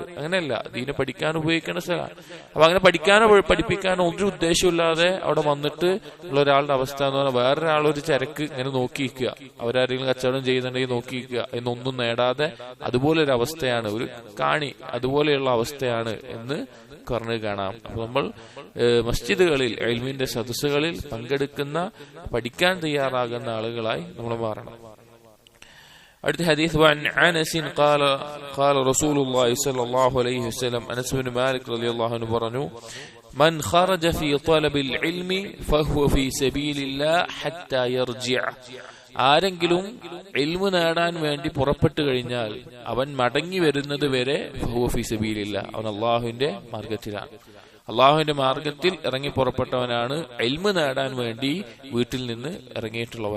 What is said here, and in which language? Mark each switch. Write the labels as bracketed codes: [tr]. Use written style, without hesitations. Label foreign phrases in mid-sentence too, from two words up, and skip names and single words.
[ml] അങ്ങനെയല്ല, ദീനെ പഠിക്കാൻ ഉപയോഗിക്കേണ്ട സ്ഥലമാണ്. അപ്പൊ അങ്ങനെ പഠിക്കാനോ പഠിപ്പിക്കാനോ ഒരു ഉദ്ദേശമില്ലാതെ അവിടെ വന്നിട്ട് ഉള്ള ഒരാളുടെ അവസ്ഥ എന്ന് പറഞ്ഞാൽ വേറൊരാളൊരു ചരക്ക് ഇങ്ങനെ നോക്കിയിരിക്കുക, അവരാരെങ്കിലും കച്ചവടം ചെയ്യുന്നുണ്ടെങ്കിൽ നോക്കിയിരിക്കുക എന്നൊന്നും നേടാതെ അതുപോലെ ഒരു അവസ്ഥയാണ്, ഒരു കാണി അതുപോലെയുള്ള അവസ്ഥയാണ് എന്ന് പറഞ്ഞു കാണാം. അപ്പൊ നമ്മൾ മസ്ജിദുകളിൽ ഇൽമിന്റെ സദസ്സുകളിൽ പങ്കെടുക്കുന്ന പഠിക്കാൻ തയ്യാറാകുന്ന ആളുകളായി നമ്മൾ മാറണം. അടുത്ത ഹദീസ് [ar] قال رسول الله صلى الله عليه وسلم أنس بن مالك رضي الله عنه പറഞ്ഞു من خرج في طلب العلم فهو في سبيل الله حتى يرجع, [ml] ആരെങ്കിലും ഇൽമു നേടാൻ വേണ്ടി പുറപ്പെട്ടു കഴിഞ്ഞാൽ അവൻ മടങ്ങി വരുന്നത് വരെ [ar] فهو في سبيل الله, [ml] അവൻ അള്ളാഹുവിന്റെ മാർഗത്തിലാണ്. അള്ളാഹുവിന്റെ മാർഗത്തിൽ ഇറങ്ങി പുറപ്പെട്ടവനാണ് ഇൽമു നേടാൻ വേണ്ടി വീട്ടിൽ നിന്ന് ഇറങ്ങിയിട്ടുള്ളവൻ.